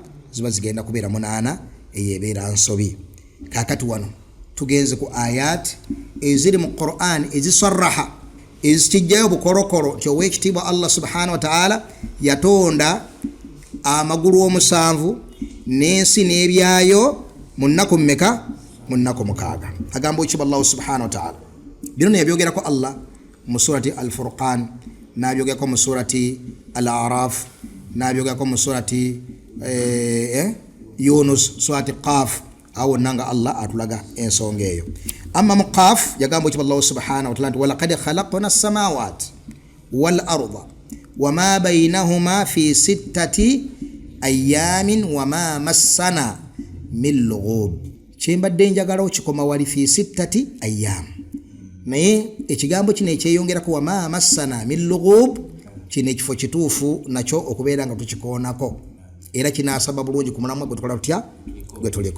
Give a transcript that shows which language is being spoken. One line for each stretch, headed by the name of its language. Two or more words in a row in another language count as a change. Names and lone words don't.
Ganda: Ziba zigenda kubeera 8, eyebeera nsobi. Kakati wano tugenze ku ayat eziri mu Qur'an ezisarraha, ezikijjayo bukorokoro nti owekitiibwa Allah
Arabic: سبحانه وتعالى
Ganda: yatonda amagulu omusanvu n'ensi n'ebyayo mu nnaku mmeka? Mu nnaku 6. Agamba ekitiibwa Allah
Arabic: سبحانه وتعالى
Ganda: bino yabyogerako Allah mu surati al-Furqan, n'abyogerako mu surati al-A'raf, n'abyogerako mu surati Yunus, surati Qaf. Awo nanga Allah atulaga ensonga eyo. Amma mu Qaf yagamba ekitiibwa Allah
Arabic: سبحانه وتعالى
Ganda: nti
Arabic: ولقد خلقنا السماوات والأرض وما بينهما في 6 أيام وما مسنا من لغوب.
Ganda: Kyembadde njagala okikoma wali
Arabic: في 6 أيام,
Ganda: naye ekigambo kino ekyeyongerako
Arabic: وما مسنا من لغوب,
Ganda: kino ekifo kituufu nakyo okubeera nga tukikoonako, era kinaasaba bulungi ku mulamwa gwe tukola tutya? Gwe tuliko.